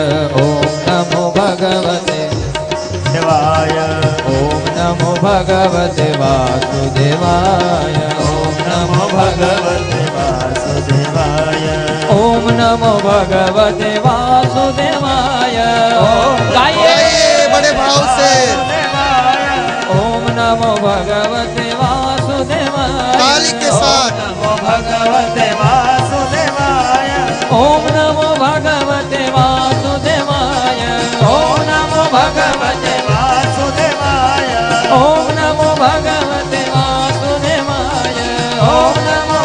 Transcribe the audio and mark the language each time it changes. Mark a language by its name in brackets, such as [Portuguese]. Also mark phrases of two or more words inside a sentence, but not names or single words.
[Sanskrit] ઓમ નમો ભગવતે દેવાય ઓમ નમો ભગવતે વાસુદેવાય. ઓમ નમો ભગવતે વાસુદેવાય ઓમ નમો ભગવતે વાસુદેવાય. [Gujarati] ગાઈએ [Hindi] गाइए बड़े भाव से [Sanskrit] ઓમ નમો ભગવતે વાસુદેવાય. [Hindi] ताली के साथ [Sanskrit] નમો ભગવતે વાસુદેવાય ઓમ નમો ભગવતે વાસુદેવાય. ઓમ નમો ભગવતે વાસુદેવાય ઓમ નમો ભગવતે વાસુદેવાય. ઓમ નમો